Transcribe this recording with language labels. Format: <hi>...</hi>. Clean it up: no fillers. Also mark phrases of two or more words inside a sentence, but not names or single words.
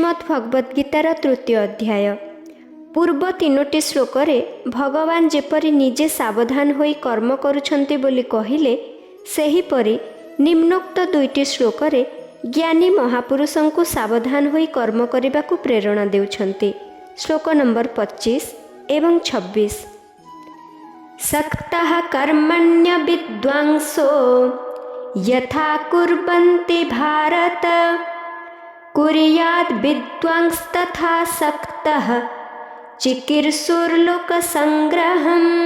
<or>ଭଗବଦ୍ଗୀତାର ତୃତୀୟ ଅଧ୍ୟାୟ। ପୂର୍ବ ତିନୋଟି ଶ୍ଲୋକରେ ଭଗବାନ ଯେପରି ନିଜେ ସାବଧାନ ହୋଇ କର୍ମ କରୁଛନ୍ତି ବୋଲି କହିଲେ, ସେହିପରି ନିମ୍ନୋକ୍ତ ଦୁଇଟି ଶ୍ଲୋକରେ ଜ୍ଞାନୀ ମହାପୁରୁଷଙ୍କୁ ସାବଧାନ ହୋଇ କର୍ମ କରିବାକୁ ପ୍ରେରଣା ଦେଉଛନ୍ତି। ଶ୍ଲୋକ ନମ୍ବର 25 ଏବଂ 26।</or> <sa>सक्तः कर्मण्य विद्वांसो यथा कुर्वन्ति भारत, कुर्याद् विद्वांस्तथा सक्तः चिकीर्षुर्लोकसंग्रहम्।</sa>